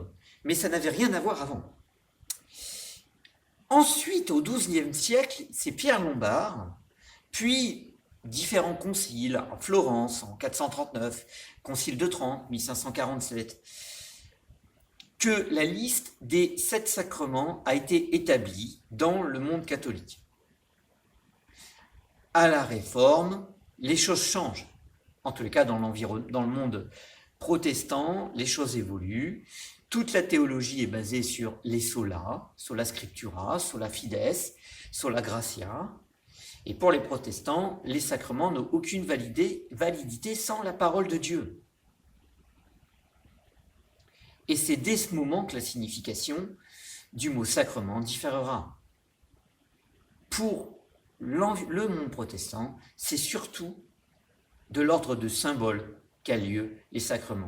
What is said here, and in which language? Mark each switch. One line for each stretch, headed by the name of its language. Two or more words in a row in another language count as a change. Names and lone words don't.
French: Mais ça n'avait rien à voir avant. Ensuite, au XIIe siècle, c'est Pierre Lombard, puis différents conciles, à Florence en 439, concile de Trente, 1547, que la liste des 7 sacrements a été établie dans le monde catholique. À la Réforme, les choses changent. En tous les cas, dans le monde protestant, les choses évoluent. Toute la théologie est basée sur les
Latin: sola scriptura, sola fides, sola gratia.
French: Et pour les protestants, les sacrements n'ont aucune validité sans la parole de Dieu. Et c'est dès ce moment que la signification du mot sacrement différera. Pour le monde protestant, c'est surtout de l'ordre de symbole qu'a lieu les sacrements.